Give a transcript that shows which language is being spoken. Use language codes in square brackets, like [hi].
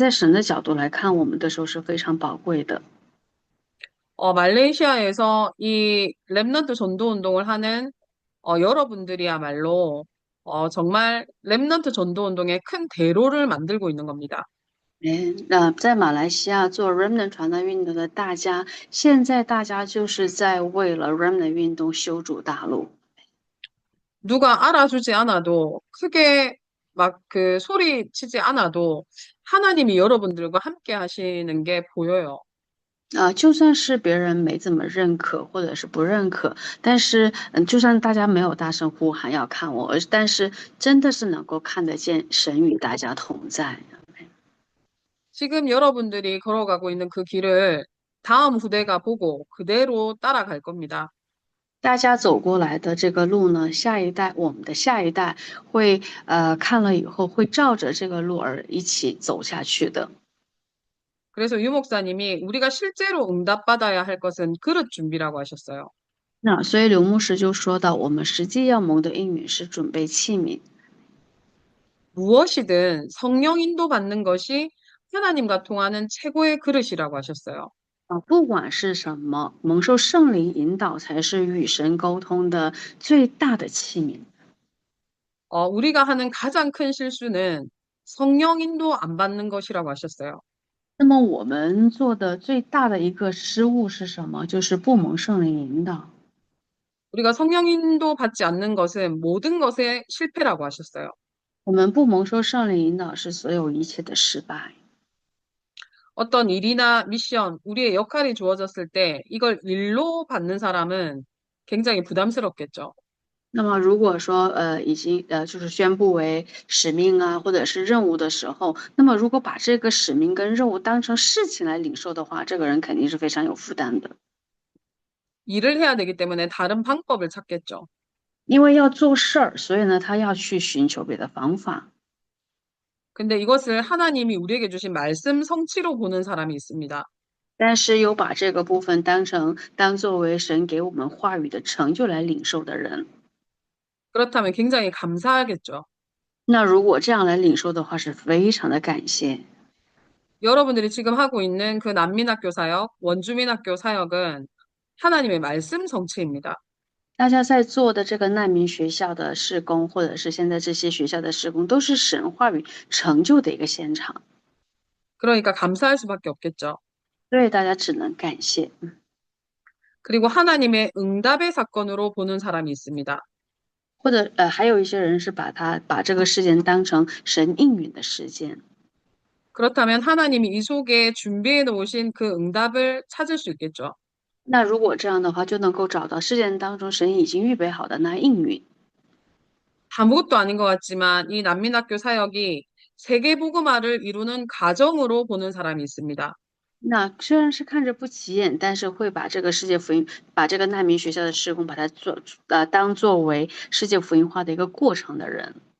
[zh] 那如果我们走过的这些路是我们后代能够值得学习跟随的路的话，那么在神的角度来看，我们的时候是非常宝贵的。 [ko] 말레이시아에서 이 렘넌트 전도 운동을 하는 여러분들이야말로 정말 렘넌트 전도 운동의 큰 대로를 만들고 있는 겁니다. [zh] 那在马来西亚做 Remnant 传道运动的大家，现在大家就是在为了 Remnant 运动修筑大路。 [ko] 누가 알아주지 않아도 크게 막 그 소리 치지 않아도 하나님이 여러분들과 함께 하시는 게 보여요. [zh] 就算是别人没怎么认可，或者是不认可，但是就算大家没有大声呼喊要看我，但是真的是能够看得见神与大家同在。 [ko] 지금 여러분들이 걸어가고 있는 그 길을 다음 후대가 보고 그대로 따라갈 겁니다. [zh] 大家走过来的这个路呢，下一代，我们的下一代会看了以后会照着这个路而一起走下去的。 [ko] 그래서 유 목사님이 우리가 실제로 응답받아야 할 것은 그릇 준비라고 하셨어요. [zh] 那所以刘牧师就说到，我们实际要蒙的应允是准备器皿。 [ko] 무엇이든 성령 인도받는 것이 하나님과 통하는 최고의 그릇이라고 하셨어요. [zh] 不管是什么，蒙受圣灵引导才是与神沟通的最大的器皿。 [ko] 우리가 하는 가장 큰 실수는 성령 인도 안 받는 것이라고 하셨어요. [zh] 那么我们做的最大的一个失误是什么？就是不蒙圣灵引导。 [ko] 우리가 성령 인도 받지 않는 것은 모든 것의 실패라고 하셨어요. [zh] 我们不蒙受圣灵引导是所有一切的失败。 [ko] 어떤 일이나 미션, 우리의 역할이 주어졌을 때 이걸 일로 받는 사람은 굉장히 부담스럽겠죠. [zh] 那么如果说已经就是宣布为使命啊或者是任务的时候，那么如果把这个使命跟任务当成事情来领受的话，这个人肯定是非常有负担的。 [ko] 일을 해야 되기 때문에 다른 방법을 찾겠죠. [zh] 因为要做事儿，所以呢，他要去寻求别的方法。 [ko] 근데 이것을 하나님이 우리에게 주신 말씀 성취로 보는 사람이 있습니다. [zh] 但是又把这个部分当作为神给我们话语的成就来领受的人， [ko] 그렇다면 굉장히 감사하겠죠. [zh] 那如果这样来领受的话，是非常的感谢。 [ko] 여러분들이 지금 하고 있는 그 난민학교 사역, 원주민학교 사역은 하나님의 말씀 성취입니다. [zh] 大家在做的这个难民学校的施工，或者是现在这些学校的施工，都是神话语成就的一个现场， [ko] 그러니까 감사할 수밖에 없겠죠. [zh] 所以大家只能感谢。 [ko] 그리고 하나님의 응답의 사건으로 보는 사람이 있습니다. [zh] 或者还有一些人是把这个事件当成神应允的事件。 [ko] 그렇다면 하나님이 이 속에 준비해 놓으신 그 응답을 찾을 수 있겠죠. [zh] 那如果这样的话，就能够找到事件当中神已经预备好的那应允。 [ko] 아무것도 아닌 것 같지만 이 난민학교 사역이 세계복음화를 이루는 가정으로 보는 사람이 있습니다. [zh] 那虽然是看着不起眼，但是会把这个世界福音，把这个难民学校的施工，把它当作为世界福音化的一个过程的人。